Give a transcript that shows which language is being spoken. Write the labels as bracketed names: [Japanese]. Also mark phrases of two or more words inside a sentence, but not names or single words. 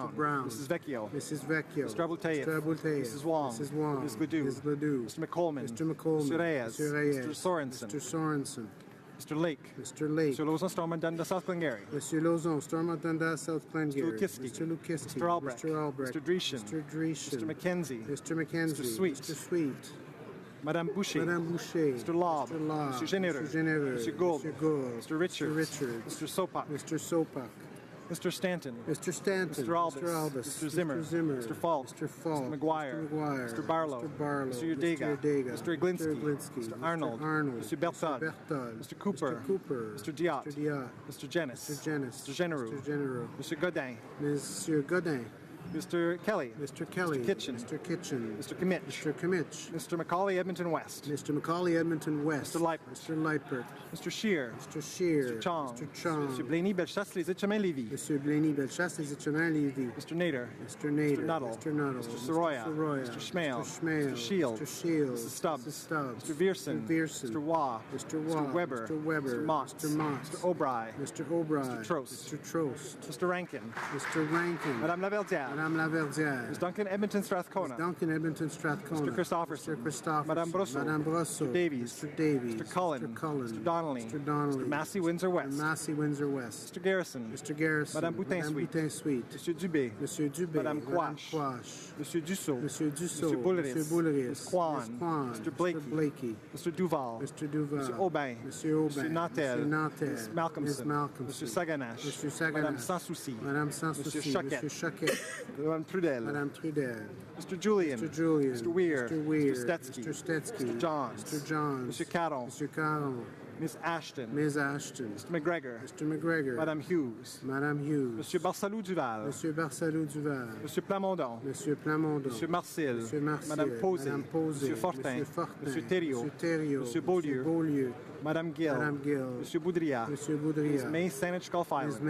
[English] Brown. Mrs. Vecchio. Mrs. Vecchio. Mr. Abultayev. Mr. Abultayev. Mrs. Wong. Mrs. Wong. Ms. Ledoux. Ms. Ledoux. Mr. McColman. Mr. McColman. Mr. Reyes. Mr. Reyes. Mr. Sorensen. Mr. Sorensen. Mr. Lake. Mr. Lake. Mr. Lozon, Stormont, Dundas, South Glengarry. Monsieur Lauzon, Stormont Dundas, South Glengarry. Mr. Lukisky. Mr. Lukisky. Mr. Albrecht. Mr. Albrecht. Mr. Dreeshen. Mr. Dreeshen. Mr. McKenzie. Mr. McKenzie. Mr. Sweet. Mr. Sweet. Madame Boucher. Madame Boucher. Mr. Lobb. Mr. Lobb. Mr. Généreux. Mr. Généreux. Mr. Gould. Mr. Gould. Mr. Richards. Mr. Richards. Mr. Sopak. Mr. Sopak. Mr. Stanton. Mr. Stanton. Mr. Albus. Mr. Albus. Mr. Zimmer. Mr. Zimmer. Mr. Falk. Mr. Falk. Mr. McGuire. Mr. McGuire. Mr. Barlow. Mr. Barlow. Mr. Udega. Mr. Iglinski. Mr. Iglinski. Mr. Arnold. Mr. Arnold. Mr. Berthold. Mr. Berthold. Mr. Cooper. Mr. Cooper. Mr. Diot. Mr. Diot. Mr. Jenis. Mr. Jenis. Mr. Genereux. Mr. Genereux. Mr. Godin. Monsieur Godin. Mr. Kelly. Mr. Kelly. Mr. Kitchen. Mr. Kitchen. Mr. Kimmich. Mr. Kimmich. Mr. Macaulay Edmonton West. Mr. Macaulay Edmonton West. Mr. Leipert. Mr. Leipert. Mr. Shear. Mr. Shear. Mr. Chong. Mr. Chong. Mr. Blaney Bellechasse Les Etchemins Lévis. Mr. Blaney Bellechasse Les Etchemins Lévis. Mr. Nader. Mr. Nader. Mr. Nuttall. Mr. Nuttall. Mr. Soroya. Mr. Schmale. Mr. Schmale. Mr. Shield. Mr. Shield. Mr. Stubbs. Mr. Stubbs. Mr. Vierson. Mr. Vierson. Mr. Waugh. Mr. Waugh. Mr. Weber. Mr. Weber. Mr. Mott. Mr. Mott. Mr. O'Bry. Mr. O'Bry. Mr. Trost. Mr. Trost. Mr. Rankin. Mr. Rankin. Madame Laverdière. Madame Laverdière. Ms. Duncan Edmonton Strathcona. Duncan Edmonton Strathcona. Mr. Christopherson. Mr. Christopherson. Madame Brosseau. Madame Brosseau. Mr. Davies. Mr. Davies. Mr. Cullen. Mr. Cullen. Mr. Donnelly. Mr. Donnelly. Mr. Massey Windsor West. Mr. Massey Windsor West. Mr. Garrison. Mr. Garrison. Madame Boutin-Sweet. Boutin-Sweet. Mr. Dubé. Monsieur Dubé. Madame Madame Quash. Quash. Monsieur Dussault. Monsieur Dussault. Mr. Boulris. Monsieur Boulris. Ms. Kwan. Ms. Kwan. Mr. Blakey. Mr. Blakey. Mr. Duval. Mr. Duval. Mr. Aubin. Monsieur Aubin. Mr. Nantel. Mr. Nantel. Ms. Malcolmson. Ms. Malcolmson. Mr. Saganache. Mr. Saganache. Madame Sans Souci. Madame Sans Souci. Monsieur Choquette. Monsieur Choquette. Madame Trudel. Madame Trudel. Mr. Julian. Mr. Julian. Mr. Weir. Mr. Weir. Mr. Stetsky. Mr. Stetsky. Mr. Johns. Mr. Johns. Monsieur Caron. Monsieur Caron. Miss Ashton. Ms. Ashton. Mr. McGregor. Mr. McGregor. Madame Hughes. Madame Hughes. Monsieur Barsalou Duval. Monsieur Barsalou Duval. Monsieur Plamondon. Monsieur Plamondon. Monsieur Marcel. Monsieur Marcel. Madame Posé. Madame Posé. Monsieur Fortin. Monsieur Fortin. Monsieur Thériault. Monsieur Thériault. Monsieur Beaulieu. Beaulieu. Madame Gill. Madame Gill. Monsieur Boudria. Monsieur Boudria. Ms. May Saanich Gulf Islands. Ms.